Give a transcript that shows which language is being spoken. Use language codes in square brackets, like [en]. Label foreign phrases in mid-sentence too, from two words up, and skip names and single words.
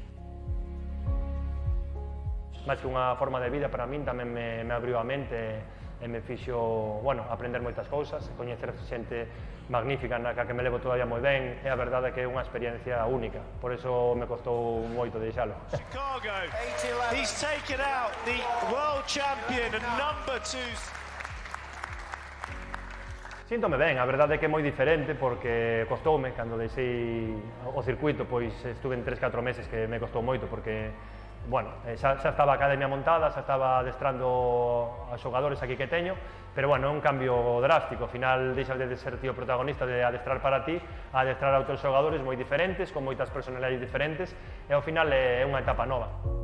[gl] Máis que unha forma de vida, para min tamén me abriu a mente e me fixo, bueno, aprender moitas cousas, coñecer xente magnífica na que me levo todavía moi ben, e a verdade é que é unha experiencia única, por eso me costou moito deixalo. [en] Chicago, he's taken out the world champion and number 2. [gl] Síntome ben, a verdade é que é moi diferente porque costoume, cando deixei o circuito, pois estuve en 3-4 meses que me costou moito porque bueno, xa estaba a academia montada, xa estaba adestrando a xogadores aquí que teño, pero bueno, é un cambio drástico, ao final deixas de ser tío protagonista de adestrar para ti, a adestrar a outros xogadores moi diferentes, con moitas personalidades diferentes, e ao final é unha etapa nova.